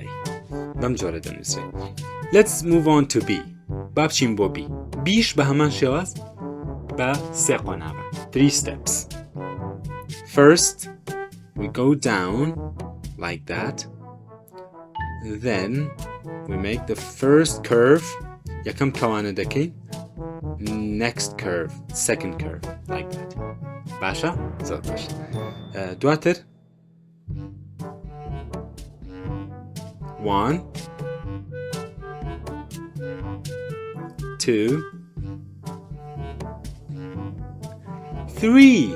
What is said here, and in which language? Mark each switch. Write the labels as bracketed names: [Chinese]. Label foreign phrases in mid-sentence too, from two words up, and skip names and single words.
[Central Kurdish] بەم جۆرە دەنووسێ. [English] Let's move on to B. [Central Kurdish] با بچین بۆ B. Bش بە هەمان شێواز بە سێ قۆناغە. [English] 3 steps. First, we go down like that. Then we make the first curve. [Central Kurdish] یەکەم کەوانە دەکەین. [English] Next curve, second curve, like that. [Central Kurdish] باشە؟ زۆر باشە. دواتر 1, 2, 3.